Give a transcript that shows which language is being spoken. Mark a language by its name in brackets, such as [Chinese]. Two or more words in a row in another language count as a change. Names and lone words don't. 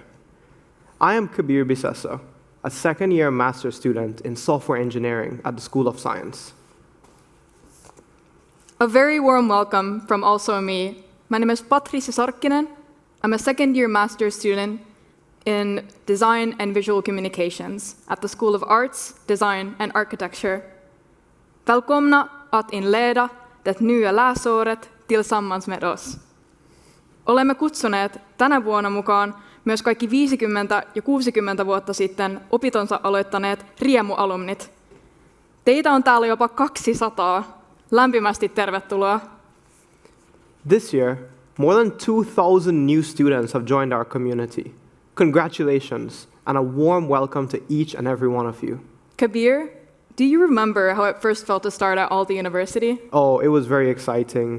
[English] I am Kabir Bissessar, a second-year master's student in software engineering at the School of Science. A very warm welcome from also me. My name is Patricia Sarkkinen. I'm a second-year master's student in design and visual communications at the School of Arts, Design and Architecture. [Swedish] Välkomna att inleda det nya läsåret tillsammans med oss. [Finnish] Olemme kutsuneet tänä vuonna mukaan myös kaikki 50- ja 60 vuotta sitten opintonsa aloittaneet riemualumnit. Teitä on täällä jopa 200. Lämpimästi tervetuloa. [English] This year, more than 2,000 new students have joined our community. Congratulations, and a warm welcome to each and every one of you. Kabir, do you remember how it first felt to start at Aalto University? Oh, it was very exciting.